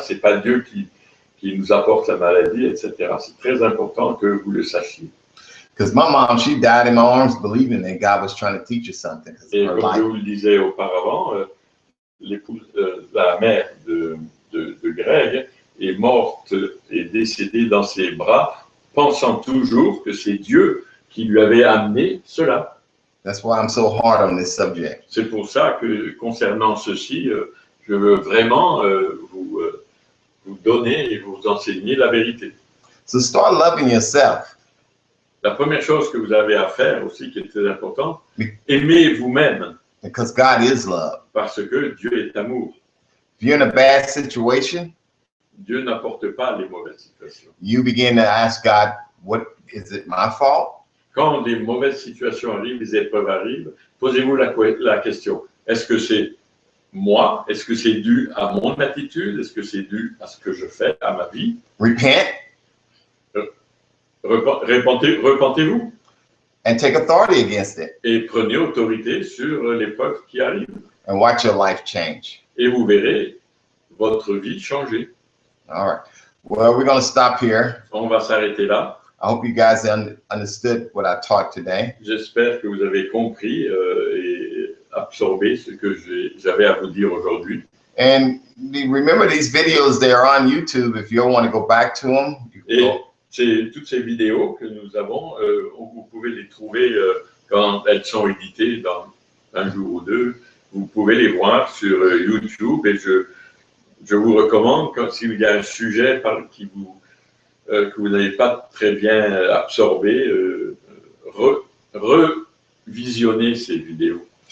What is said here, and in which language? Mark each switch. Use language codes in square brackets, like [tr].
[fr] C'est pas Dieu qui nous apporte la maladie, etc. C'est très important que vous le sachiez. [en] Because my mom, she died in my arms believing that God was trying to teach her something. [fr] Et comme je vous le disais auparavant, la mère de Greg est morte et décédée dans ses bras, pensant toujours que c'est Dieu qui lui avait amené cela. [en] That's why I'm so hard on this subject. [fr] C'est pour ça que concernant ceci, je veux vraiment vous donner et vous enseigner la vérité. [en] So start loving yourself. [fr] La première chose que vous avez à faire aussi, qui est très importante, aimez vous-même. [en] Because God is love. [fr] Parce que Dieu est amour. [en] If you're in a bad situation, [fr] Dieu n'apporte pas les mauvaises situations. [en] you begin to ask God, what is it my fault? [fr] Quand des mauvaises situations arrivent, des épreuves arrivent, posez-vous la question, est-ce que c'est moi? Est-ce que c'est dû à mon attitude? Est-ce que c'est dû à ce que je fais, à ma vie? [en] Repent. [fr] Repentez-vous. [en] And take authority against it. [fr] Et prenez autorité sur l'épreuve qui arrive. [en] And watch your life change. [fr] Et vous verrez votre vie changer. [en] All right. Well, we're going to stop here. [fr] On va s'arrêter là. [en] I hope you guys understood what I taught today. [fr] J'espère que vous avez compris et absorbé ce que j'avais à vous dire aujourd'hui. [en] And remember, these videos, they are on YouTube. If you want to go back to them, you can go. [fr] Toutes ces vidéos que nous avons, vous pouvez les trouver quand elles sont éditées dans un jour ou deux. Vous pouvez les voir sur YouTube et je vous recommande, s'il y a un sujet que vous n'avez pas très bien absorbé, revisionner ces vidéos.